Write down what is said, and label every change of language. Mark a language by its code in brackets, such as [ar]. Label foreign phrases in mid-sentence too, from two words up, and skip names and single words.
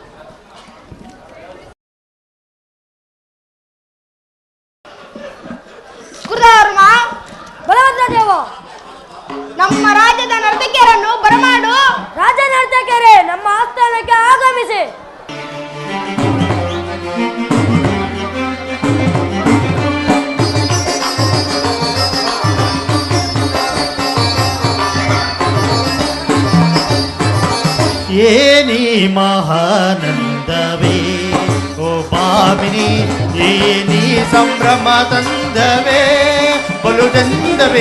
[kn] ಕುರುಧರ್ಮ, ಬಲಭದ್ರ ದೇವ, ನಮ್ಮ ರಾಜ್ಯದ ನರ್ತಕಿಯರನ್ನು ಬರಮಾಡು. ರಾಜ ನರ್ತಕಿಯರೇ, ನಮ್ಮ ಆಸ್ಥಾನಕ್ಕೆ ಆಗಮಿಸಿ. ಏನಿ ಮಹಾನಂದವೇ ಓ ಪಾಮಿನಿ, ಏನಿ ಸಂಭ್ರಮ ತಂದವೇ ಬಲು ಚಂದವೇ.